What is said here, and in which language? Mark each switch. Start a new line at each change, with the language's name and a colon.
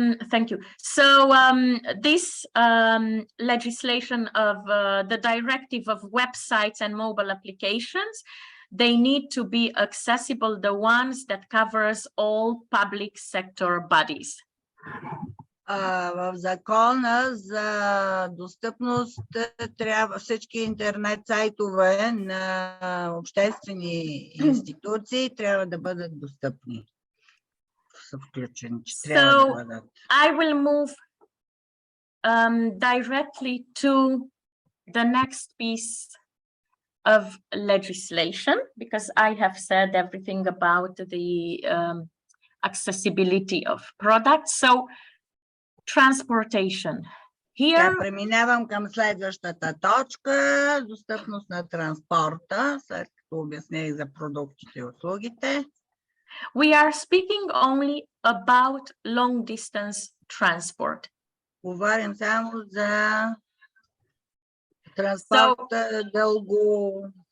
English: Thank you. So this legislation of the directive of websites and mobile applications, they need to be accessible, the ones that covers all public sector bodies.
Bulgarian: В закона за достъпност трябва всички интернет сайтове на обществени институции трябва да бъдат достъпни. Са включени, че трябва да бъдат.
English: I will move directly to the next piece of legislation, because I have said everything about the accessibility of products. So transportation. Here,
Bulgarian: преминавам към следващата точка, достъпност на транспорта, след като обясних за продуктите и услугите.
English: we are speaking only about long distance transport.
Bulgarian: Говорим само за транспорта дълго.